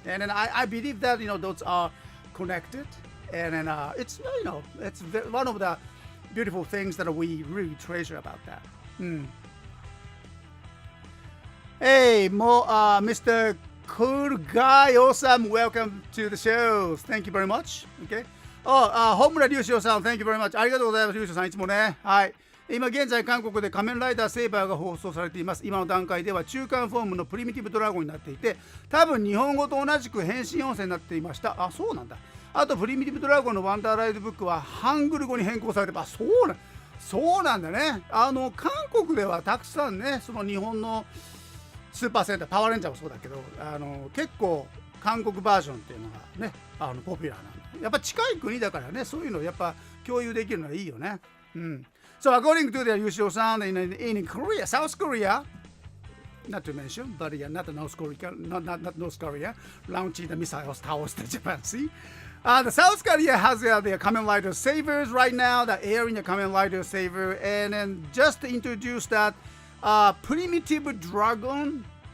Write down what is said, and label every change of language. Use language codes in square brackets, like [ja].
[en] And then I believe that those are connected, and then it's it's one of the beautiful things that we really treasure about that. Hey, Mr. Cool Guy, awesome, welcome to the show. Thank you very much. Okay. 本村隆翔さん Thank you very much. [ja] ありがとうございます。隆翔さんいつもね。はい。今現在韓国で仮面ライダーセイバーが放送されています。今の段階では中間フォームのプリミティブドラゴンになっていて、多分日本語と同じく変身音声になっていました。あ、そうなんだ。あとプリミティブドラゴンのワンダーライドブックはハングル語に変更されてます。そうなんだね。韓国ではたくさんね、その日本のスーパーセンターパワーレンジャーもそうだけど、結構韓国バージョンっていうのがね、ポピュラーなんで。やっぱ近い国だからね、そういうのやっぱ共有できるのはいいよね。 [en] So according to the Yushio-san, in Korea, South Korea, not to mention, but yeah, not North Korea, not North Korea, launching the missiles towards the Japan Sea. The South Korea has their Kamen Rider Sabers right now, the air in the Kamen Rider Saber, and then just to introduce that primitive dragon.